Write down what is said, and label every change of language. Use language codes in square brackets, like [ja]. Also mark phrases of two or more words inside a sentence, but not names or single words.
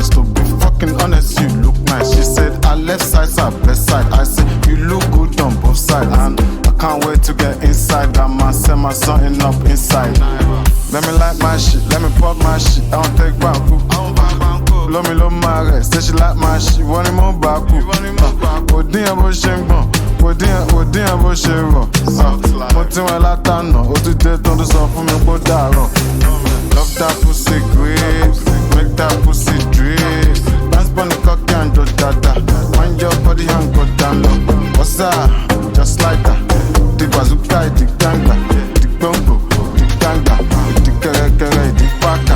[en] To be fucking honest, you look nice. She said, our left side's our best side. I said, you look good on both sides. And can't wait to get inside. That man set my something up inside. Let me like my shit, let me pop my shit. I don't take banku. Love me, love my rest. Say she like my shit, want him more baku. [yo] Odin abo shengbo, odin abo shero. Moti wọn latana, o ti dé tó ń sọ fún mi kó dàrọ. [en] Love that pussy grapes, make that pussy drip. Dance on the cocky and do dada. Wind your body and go down low. What's that? Just like that. The bazooka, the ganga, the bongo, the ganga, the kere, the paka.